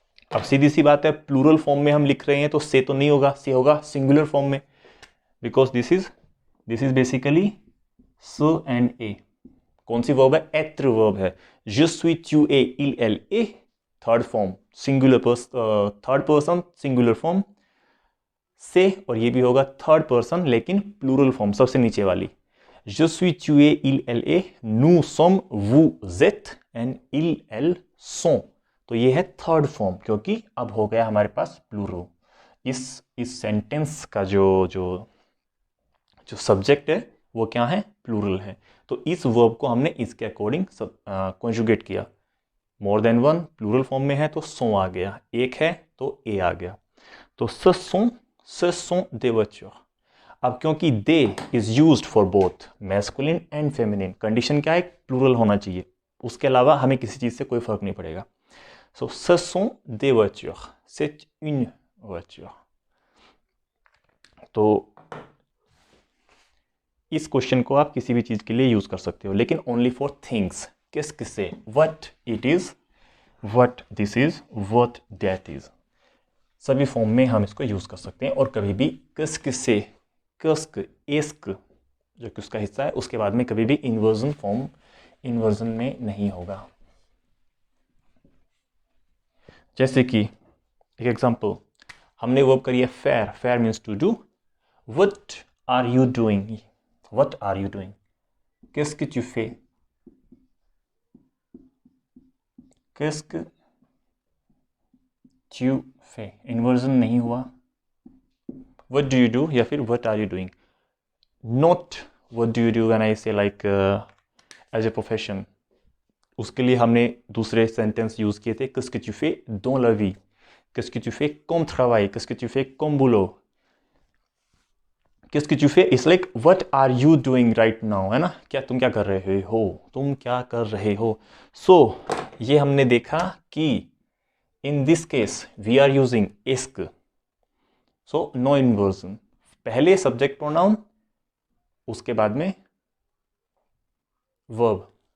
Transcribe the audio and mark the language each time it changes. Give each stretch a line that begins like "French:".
Hindi: अब सीधी सी बात है, प्लूरल फॉर्म में हम लिख रहे हैं तो से तो नहीं होगा, से होगा सिंगुलर फॉर्म में,
English: Because this is basically S and A.
Hindi: कौन सी वर्ब है, एत्र वर्ब है।
French: je suis, tu es, il, elle, et
Hindi: third form singular third person singular form से, और ये भी होगा थर्ड पर्सन लेकिन प्लूरल फॉर्म सबसे नीचे वाली।
French: je suis, tu es, il, elle, et, nous sommes, vous êtes एंड il, elle sont।
Hindi: तो ये है थर्ड फॉर्म, क्योंकि अब हो गया हमारे पास प्लूरल। इस सेंटेंस का जो सब्जेक्ट है वो क्या है, प्लूरल है। तो इस वर्ब को हमने इसके अकॉर्डिंग कॉन्जुगेट किया। More than one plural form में है तो सो आ गया, एक है तो ए आ गया।
French: तो ce sont des voitures।
Hindi: अब क्योंकि
English: they is used for both masculine and feminine,
Hindi: condition क्या है, प्लूरल होना चाहिए, उसके अलावा हमें किसी चीज से कोई फर्क नहीं पड़ेगा।
French: सो ce sont des voitures, c'est une voiture।
Hindi: तो इस क्वेश्चन को आप किसी भी चीज के लिए यूज कर सकते हो, लेकिन ओनली फॉर थिंग्स। किस किससे,
English: what it is, what this is, what that is,
Hindi: सभी फॉर्म में हम इसको यूज कर सकते हैं। और कभी भी किस किससे, कस्क, एस्क जो कि उसका हिस्सा है, उसके बाद में कभी भी इन्वर्जन में नहीं होगा। जैसे कि एक एग्जांपल, हमने वर्ब करी है fair, fair means to do.
English: what are you doing,
French: व्हाट आर यू डूइंग, qu'est-ce que tu fais, qu'est-ce que tu fais,
Hindi: inversion नहीं हुआ।
English: what do you do या फिर what are you doing, not what do you do when I say like as a profession।
French: उसके लिए हमने दूसरे सेंटेंस यूज किए थे, qu'est-ce que tu fais dans la vie, qu'est-ce que tu fais comme travail, qu'est-ce que tu fais comme boulot, qu'est-ce que tu fais
English: it's like what are you doing right now,
Hindi: है ना, क्या तुम क्या कर रहे हो, तुम क्या कर रहे हो। सो ये हमने देखा कि
English: in this case we are using ask, so no inversion,
Hindi: पहले सब्जेक्ट प्रोनाउन उसके बाद में वर्ब।